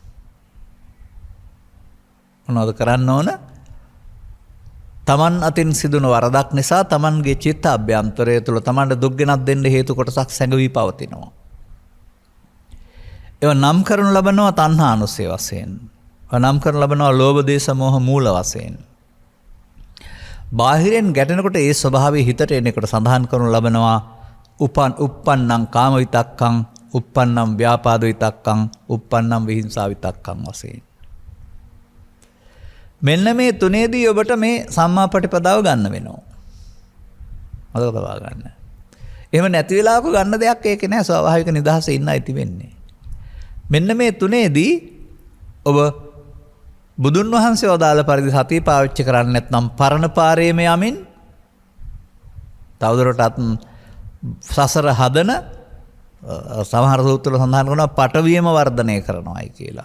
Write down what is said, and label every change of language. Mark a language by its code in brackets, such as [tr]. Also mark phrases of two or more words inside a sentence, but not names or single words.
[si] තමන් අතින් සිදුන වරදක් නිසා තමන්ගේ චිත්ත අභ්‍යන්තරය තුළ තමන්ට දුක් ගෙනත් දෙන්න හේතු කොටසක් සැඟවී පවතිනවා. ඒවා නම් කරනු ලබනවා තණ්හානුසය වශයෙන්. නම් කරනු ලබනවා ලෝභ දේශ මොහ මූල වශයෙන්. බාහිරෙන් ගැටෙනකොට ඒ ස්වභාවය හිතට එනකොට සඳහන් කරනු ලබනවා [pi] uppannam කාම විතක්කං, uppannam ව්‍යාපාද විතක්කං, uppannam විහිංසා විතක්කං [si] වශයෙන්. මෙන්න මේ තුනේදී ඔබට මේ සම්මා පටිපදාව ගන්න වෙනවා. මතක තබා ගන්න. එහෙම නැති වෙලාවක ගන්න දෙයක් ඒකේ නෑ. ස්වාභාවික නිදහසේ ඉන්න අයිති වෙන්නේ. මෙන්න මේ තුනේදී ඔබ බුදුන් වහන්සේ වදාළ පරිදි සතිය පාවිච්චි කරන්නේ නැත්නම් පරණ පාරේම යමින් තවදුරටත් සසර හදන සමහර සූත්‍රවල සඳහන් කරනවා පටවියම වර්ධනය කරනවායි කියලා.